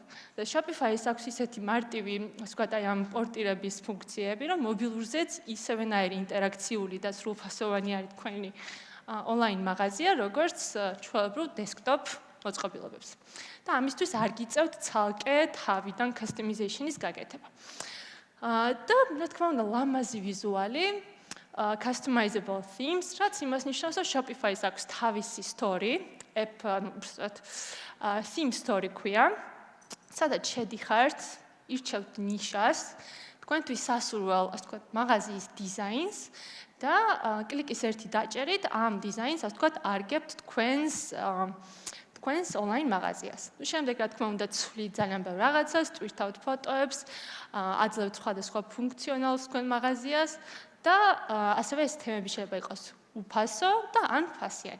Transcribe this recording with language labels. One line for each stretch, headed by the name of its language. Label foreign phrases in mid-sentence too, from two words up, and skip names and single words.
Georgian: და Shopify-ს აქვს ისეთი მარტივი, ასე ვთქვათ, აი ამ პორტირების ფუნქციები, რომ მობილურზეც ისევენაირი ინტერაქციული და სრულფასოვანი არის თქვენი ონლაინ მაღაზია, როგორც ჩვეულებრივ desktop მოწყობილობებს. და ამისთვის არ გიწევთ ცალკე თავიდან customization-ის გაკეთება. და რა თქმა უნდა, ლამაზი ვიზუალი,
English: customizable themes,
Georgian: რაც იმას ნიშნავს, რომ Shopify-ს აქვს თავისი story, app,
English: theme story
Georgian: ქვია, სადაც შედიხართ, ირჩევთ ნიშას, თქვენთვის სასურველ, ასე ვთქვათ, მაღაზიის დიზაინს და კლიკის ერთი დაჭერით ამ დიზაინს, ასე ვთქვათ, არგებთ თქვენს ონლაინ მაღაზიას. შემდეგ, რა თქმა უნდა, ცვლით ძალიან ბევრ რაღაცას, ტვირთავთ ფოტოებს, აძლევთ სხვადასხვა ფუნქციონალს თქვენ მაღაზიას და ასევე ეს თემები შეიძლება იყოს უფასო და ან ფასიანი.